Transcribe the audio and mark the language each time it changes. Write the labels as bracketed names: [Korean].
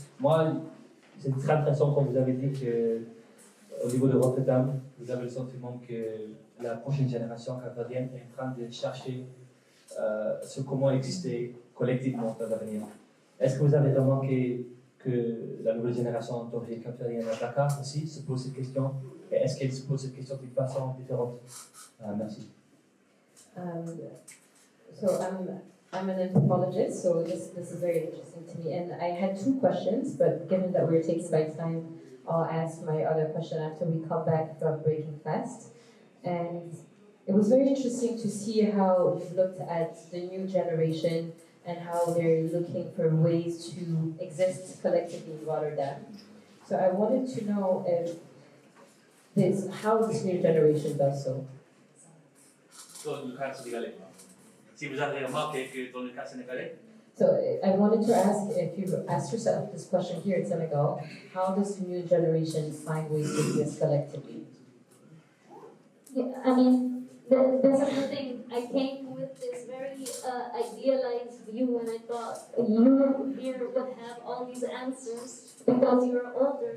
[French] Moi, c'est très intéressant quand vous avez dit qu'au niveau de Rotterdam, vous avez le sentiment que la prochaine génération capverdienne est en train de chercher sur comment exister collectivement dans l'avenir. Est-ce que vous avez remarqué que la nouvelle génération d'origine capverdienne à Dakar aussi se pose cette question? Et est-ce qu'elle se pose cette question d'une façon différente? Merci. [English] So I'm an anthropologist, so this is very interesting to me. And I had 2 questions, but given that we're taking by time, I'll ask my other question after we come back from Breaking Fast. And it was very interesting to see how you've looked at the new generation and how they're looking for ways to exist collectively in Rotterdam. So I wanted to know how this new generation does so. [French] Dans le cas sénégalais. Si vous avez remarqué que dans le cas sénégalais. [English] So I wanted to ask if you've asked yourself this question here in Senegal, how does the new generation find ways to exist collectively? Yeah, I mean, this is the thing. I came with this very idealized view, and I thought you here would have all these answers because you're older.